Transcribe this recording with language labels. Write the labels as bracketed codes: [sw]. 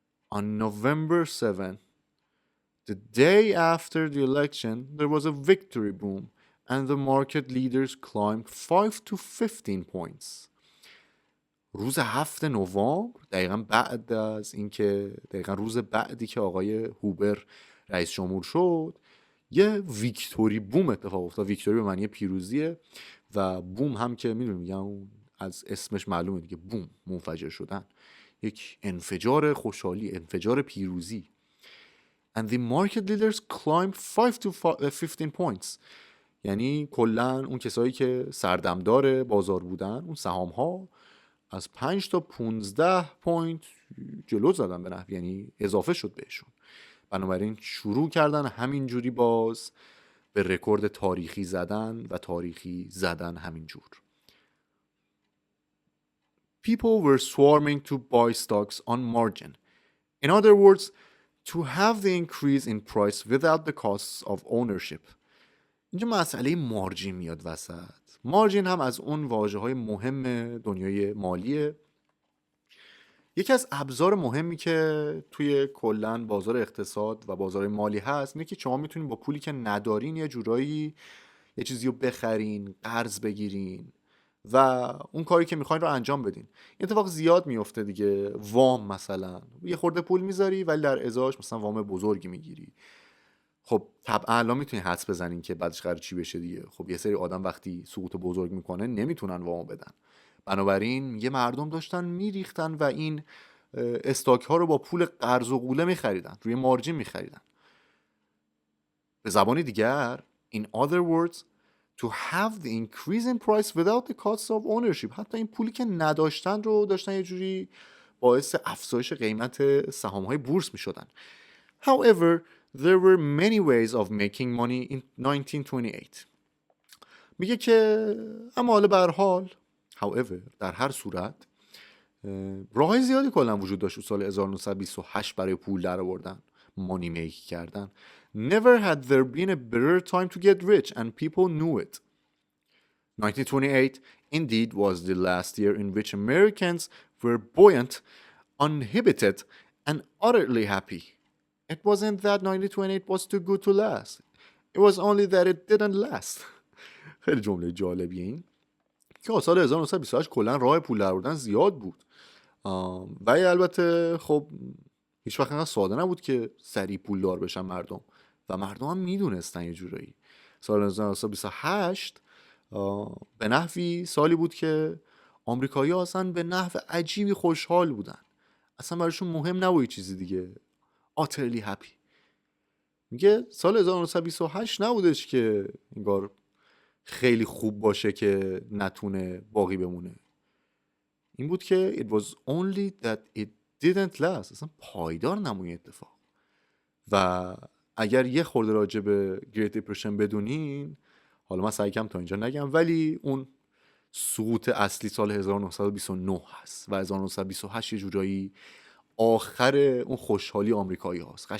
[en] On November 7, the day after the election, there was a victory boom and the market leaders climbed 5 to 15 points. [fa] روز 7 نوامبر، دقیقاً روز بعدی که آقای هوبر رئیس جمهور شد، یه ویکتوری بوم اتفاق افتاد. ویکتوری به معنی پیروزیه و بوم هم که میدونیم، میگن از اسمش معلومه دیگه، بوم، منفجر شدن، یک انفجار خوشحالی، انفجار پیروزی. [en] And the market leaders climbed 5 to 15 points. [fa] یعنی کلن اون کسایی که سردمدار بازار بودن، اون سهام ها از 5 تا 15 پوینت جلو زدن به نحوی، یعنی اضافه شد بهشون. بنابراین شروع کردن همینجوری باز به رکورد تاریخی زدن و تاریخی زدن همینجور. [en] People were swarming to buy stocks on margin. In other words, to have the increase in price without the costs of ownership. [fa] اینجا مسئله مارجین میاد وسط. مارجین هم از اون واژه‌های مهم دنیای مالیه. یکی از ابزار مهمی که توی کلن بازار اقتصاد و بازار مالی هست اینه که شما میتونین با پولی که ندارین یه جورایی یه چیزی رو بخرین، قرض بگیرین و اون کاری که میخواین رو انجام بدین. این اتفاق زیاد میفته دیگه. وام مثلا یه خورده پول میذاری ولی در ازاش مثلا وام بزرگی میگیری. خب طبعا الان میتونی حدس بزنین که بعدش قرار چی بشه دیگه. خب یه سری آدم وقتی سقوط بزرگ میکنه نمیتونن وام بدن، بنابراین یه مردم داشتن میریختن و این استاک ها رو با پول قرض و قوله میخریدن، روی مارجین میخریدن. به زبان دیگر [en] in other words to have the increase in price without the cost of ownership. [fa] حتی این پولی که نداشتن رو داشتن یه جوری باعث افزایش قیمت سهام های بورس میشدن. [en] However, there were many ways of making money in 1928. [fa] میگه که اما حالا به هر حال، however، در هر صورت راه‌های زیادی کلا وجود داشت سال 1928 برای پول در آوردن، مانی میک کردن. [en] Never had there been a better time to get rich and people knew it. 1928 indeed was the last year in which Americans were buoyant, uninhibited and utterly happy. It wasn't that 1928 was too good to last. It was only that it didn't last. [fa] خیلی جمله جالبیه این که سال 1928 کلا راه پول درآوردن زیاد بود، ولی البته خب هیچ وقت انقدر ساده نبود که سریع پول دار بشن مردم و مردم هم میدونستن یه جورایی. سال 1928 به نحوی سالی بود که آمریکایی‌ها اصلا به نحو عجیبی خوشحال بودن، اصلا براشون مهم نبود چیزی دیگه. [en] utterly happy. [fa] میگه سال 1928 نبودش که انگار خیلی خوب باشه که نتونه باقی بمونه. این بود که [en] it was only that it didn't last. [fa] اصلا پایدار نمونه اتفاق. و اگر یه خورده راجع به Great Depression بدونین، حالا من سعی کنم تا اینجا نگم، ولی اون سقوط اصلی سال 1929 هست و 1928 یه جورایی آخر اون خوشحالی آمریکایی هاست.